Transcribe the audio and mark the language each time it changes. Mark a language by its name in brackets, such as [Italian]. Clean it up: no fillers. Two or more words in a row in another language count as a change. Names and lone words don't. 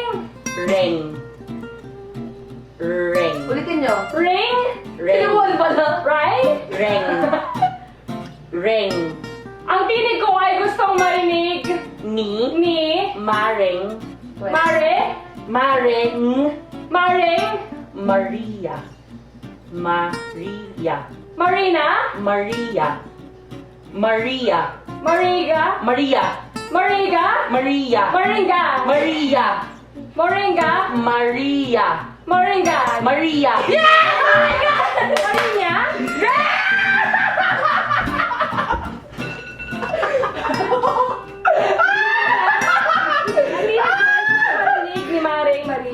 [Filipino] Ring. Ring. Ulitin nyo. Ring? Ring. Kinubuhan pala. Right? Ring. Ring. Ang tinig ko ay gustong marinig Ni. ni... Maring. Mare? Maring. Maring? Maria. Maria. Marina? Maria. Maria. Mariga? Maria. Mariga? Maria. Maringa? Maria. Moringa? Maria. Moringa? Maria. Marinya? Marinig ni Maring Marie.